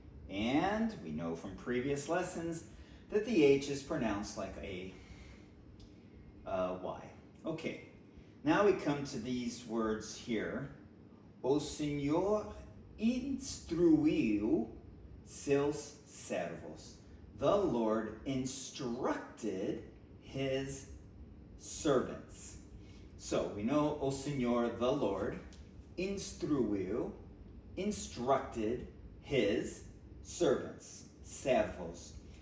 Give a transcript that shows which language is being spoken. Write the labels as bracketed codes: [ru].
[en] And we know from previous lessons that the H is pronounced like a Y. Okay. Now we come to these words here. [pt] O Senhor instruiu seus servos. [en] The Lord instructed his servants. So we know [pt] O Senhor, [en] the Lord, instruiu, instructed his servants, servos.